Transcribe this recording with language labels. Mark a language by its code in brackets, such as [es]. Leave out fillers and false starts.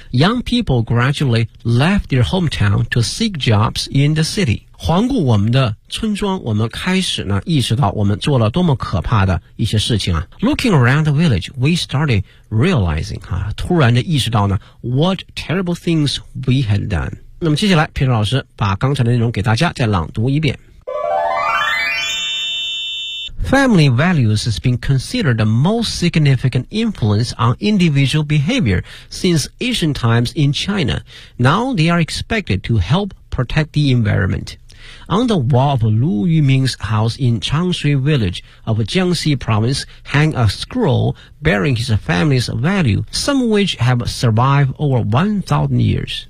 [en] Young people gradually left their hometown to seek jobs in the city. [zh] 环顾我们的村庄，我们开始呢意识到我们做了多么可怕的一些事情啊。 [en] Looking around the village, we started realizing, [zh] 突然的意识到呢 [en] what terrible things we had done. [zh] 那么接下来皮特老师把刚才的内容给大家再朗读一遍。 [en] Family values has been considered the most significant influence on individual behavior since ancient times in China. Now they are expected to help protect the environment. On the wall of Lu Yuming's house in Changshui village of Jiangxi province hang a scroll bearing his family's value, some of which have survived over 1,000 years.